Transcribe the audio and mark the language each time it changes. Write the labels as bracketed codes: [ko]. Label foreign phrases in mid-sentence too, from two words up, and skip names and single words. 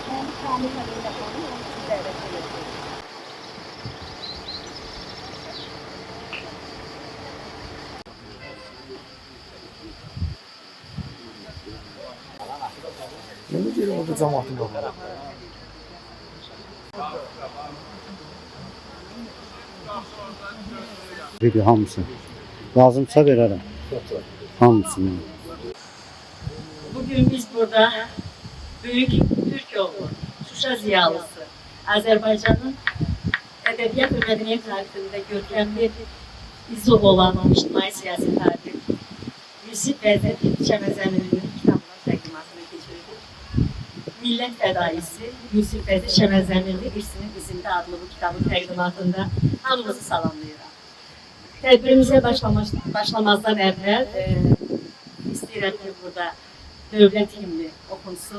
[az] Yeni bir orada cəmaatın qalmalı. Video hamısı. Lazımsa verərəm. Hamısını. [tr] Bugün biz burada büyük Türk oğlu, Şuşa ziyalısı, Azerbaycan'ın edebiyat ve medeniyet tarihinde görkemli izi olan ictimai siyasi tarih, Yusif Vəzir Çəmən Zəminlinin [az] kitabının təqdimatını keçirdik. Millət fədaisi Yusif Vəzir Çəmən Zəminli İrsinin İzində adlı bu kitabın təqdimatında hamımızı salamlayıram. Tədbirimizə başlamazdan əvvəl istəyirəm ki, burada dövlət himni okunsun.